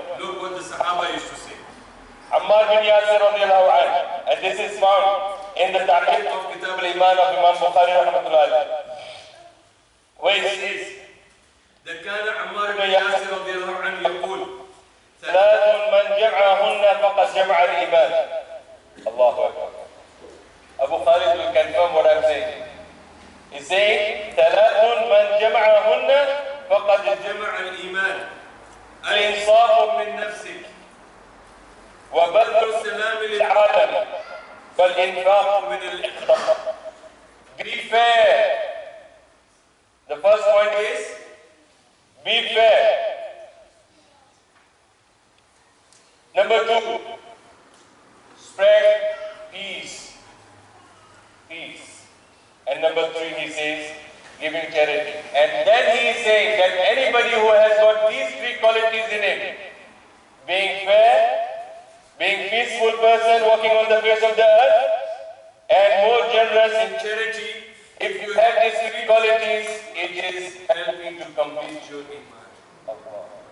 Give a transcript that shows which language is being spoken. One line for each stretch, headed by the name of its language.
English: Look what the Sahaba used to say. Ammar bin Yasir radiallahu anhu, and this is found in the Ta'liq of Kitab al-Iman of Imam Bukhari rahmatullahi alayhi, where it says that
Arabic: كان عمار بن ياسر رضي الله عنه يقول ثلاث من جمعهن فقد جمع الإيمان.
English: Allahu Akbar. Abu Khalid will confirm what I'm saying. He's saying
Arabic: ثلاث من جمعهن فقد جمع الإيمان. الإنصاف من نفسك وبذل السلام للعالم والإنفاق من الإقتصاد.
English: Be fair. The first point is be fair. Number 2, spread peace. Peace. And number 3, he says, giving charity. And then he is saying that anybody who has got these 3 qualities in him, being fair, being peaceful person walking on the face of the earth, and more generous in charity, if you have these 3 qualities, it is helping to complete your iman. Allah.